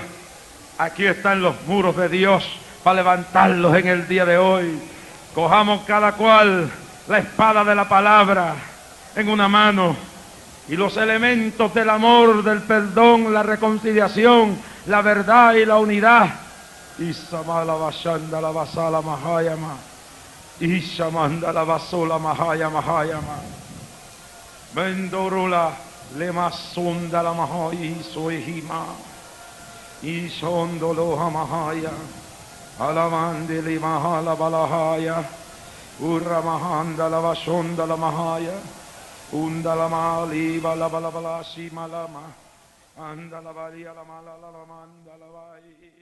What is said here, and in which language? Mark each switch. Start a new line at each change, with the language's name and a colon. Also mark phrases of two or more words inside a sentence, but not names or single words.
Spanish: Aquí están los muros de Dios para levantarlos en el día de hoy. Cojamos cada cual la espada de la palabra en una mano y los elementos del amor, del perdón, la reconciliación, la verdad y la unidad. Isamala bashanda la basala mahayama. Ishamanda la basula mahaya mahayama. Mendorula lemasunda la mahayi soihima. Ishondolo hamahaya. Alamandili mahala balahaya. Urra mahanda la bashonda la mahaya. Undala mali bala bala bala shimalama. Andala varia la mala la manda la vai.